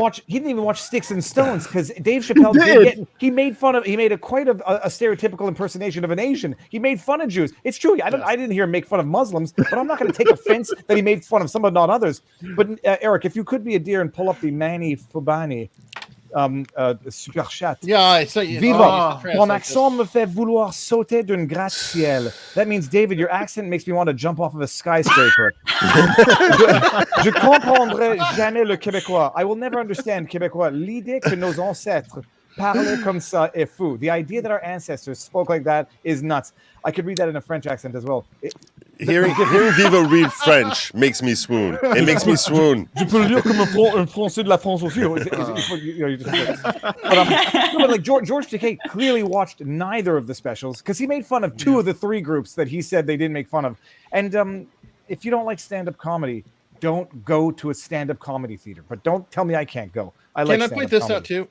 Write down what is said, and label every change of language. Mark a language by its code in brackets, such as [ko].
[en] watch. He didn't even watch Sticks and Stones because Dave Chappelle he made fun of. He made a stereotypical impersonation of an Asian. He made fun of Jews. It's true. I didn't hear him make fun of Muslims, but I'm not going to take offense that he made fun of some but not others. But Eric, if you could be a deer and pull up the Manny Fubani super chat. Yeah, so [fr] Viva, mon accent me fait vouloir sauter d'un gratte-ciel. [en] That means, David, your accent makes me want to jump off of a skyscraper. [fr] Je comprendrai jamais le québécois. [en] I will never understand québécois. [fr] L'idée que nos ancêtres parlaient comme ça est fou. [en] The idea that our ancestors spoke like that is nuts. I could read that in a French accent as well. Hearing Viva read French makes me swoon. It makes me swoon. [fr] Je peux le dire comme un français de la France aussi. [en] But like George Takei clearly watched neither of the specials because he made fun of 2 of the 3 groups that he said they didn't make fun of. And if you don't like stand-up comedy, don't go to a stand-up comedy theater. But don't tell me I can't go. Can I point this out too?